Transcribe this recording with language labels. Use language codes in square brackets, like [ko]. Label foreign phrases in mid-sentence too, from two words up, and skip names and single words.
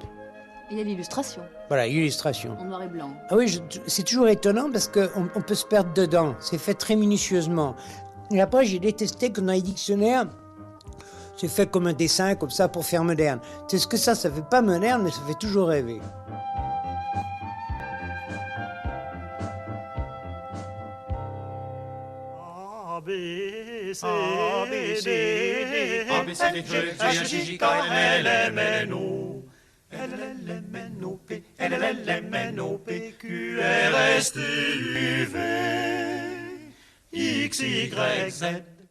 [fr] Il y a l'illustration. Voilà, illustration. En noir et blanc. Ah oui, c'est toujours étonnant parce qu'on peut se perdre dedans. C'est fait très minutieusement. Et après, j'ai détesté que dans les dictionnaires, c'est fait comme un dessin, comme ça, pour faire moderne. C'est ce que ça fait pas moderne, mais ça fait toujours rêver. A, B, C, D, H, L, M, N, O, P, Q, R, S, T, U, V, X, Y, Z.